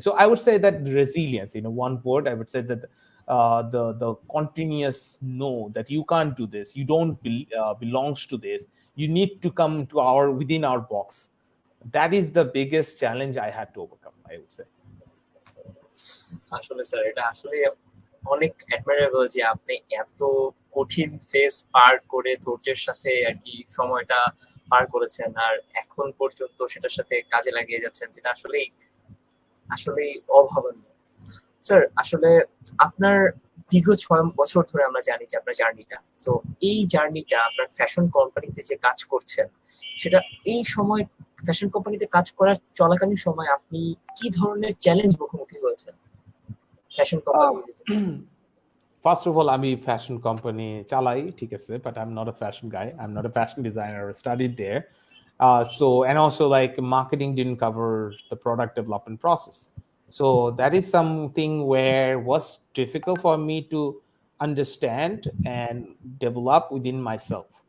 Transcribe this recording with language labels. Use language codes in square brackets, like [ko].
[en] So I would say that resilience, one word, I would say that the continuous know that you can't do this, you don't belongs to this, you need to come to our within our box. That is the biggest challenge I had to overcome, I would say. [bn] আসলে sir এটা আসলে অনেক অ্যাডমাইরেবল যে আপনি এত কঠিন phase পার করে ধৈর্যের সাথে আর কি সময়টা পার করেছেন, আর এখন পর্যন্ত সেটার সাথে কাজে লাগিয়ে যাচ্ছেন, যেটা আসলেই আসলেই অভাবনীয়। স্যার আসলে আপনার দীর্ঘ 6 বছর ধরে আমরা জানি যে আপনার জার্নিটা, তো এই জার্নিটা আপনার ফ্যাশন কোম্পানিতে যে কাজ করছেন, সেটা এই সময় ফ্যাশন কোম্পানিতে কাজ করার চলাকালীন সময় আপনি কি ধরনের চ্যালেঞ্জ মুখোমুখি হয়েছেন fashion company? [en] First of all, [bn] আমি ফ্যাশন কোম্পানি চালাই, ঠিক আছে, [en] but I'm not a fashion guy. I'm not a fashion designer or studied there. So, and also, like, marketing didn't cover the product development process. So that is something where was difficult for me to understand and develop within myself.